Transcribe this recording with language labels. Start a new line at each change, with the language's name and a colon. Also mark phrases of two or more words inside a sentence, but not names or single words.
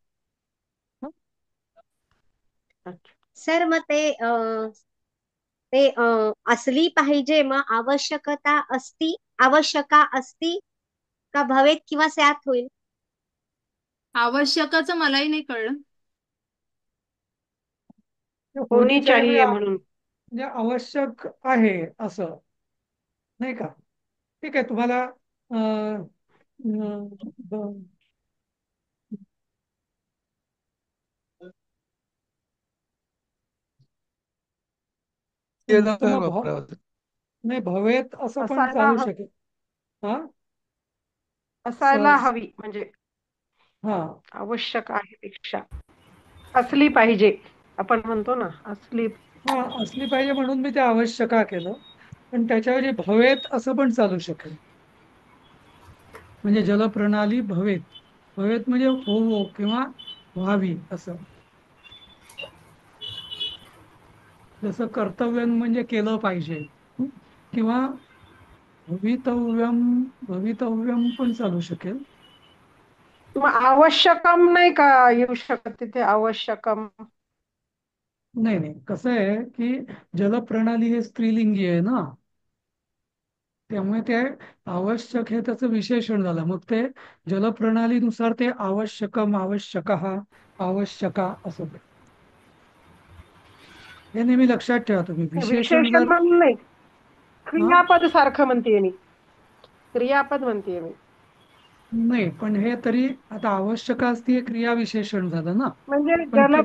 Marathi: सर मग ते असली पाहिजे, मग आवश्यका असती का भवेत किंवा स्यात होईल? आवश्यकाचं मलाही नाही कळलं. होनी
Hindi: होनी चाहिए
Marathi: चाहिए म्हणून. म्हणजे आवश्यक आहे असं, नाही का? ठीक आहे. तुम्हाला अं, अं, ब- केला काय मग वापरावं? नाही, भवेत असं पण असायला चालू ह- शकेल. हा असायला हवी म्हणजे हा आवश्यक आहे पेक्षा असली पाहिजे आपण म्हणतो ना, असली. हा असली पाहिजे म्हणून मी ते आवश्यका केलं. पण त्याच्याऐवजी भवेत असं पण चालू शकेल. म्हणजे
Sanskrit: जलप्रणाली भवेत.
Marathi: भवेत म्हणजे होवो किंवा व्हावी असं. जसं कर्तव्यम म्हणजे केलं पाहिजे. हं? किंवा भवितव्यम, भवितव्यम पण चालू शकेल. मग आवश्यकम नाही का येऊ शकत तिथे आवश्यकम? नाही नाही, कसं आहे की जलप्रणाली हे स्त्रीलिंगी आहे ना, त्यामुळे ते आवश्यक हे त्याचं विशेषण झालं. मग ते जलप्रणालीनुसार ते आवश्यकम, आवश्यकः, आवश्यका असं. हे नेहमी लक्षात ठेवा तुम्ही. विशेषण विशेषण जर म्हणून नाही, हा क्रियापद सारखं म्हणतेय मी, क्रियापद म्हणतेय मी. नाही, पण हे तरी आता आवश्यक असते हे क्रियाविशेषण झालं ना. म्हणजे पण ते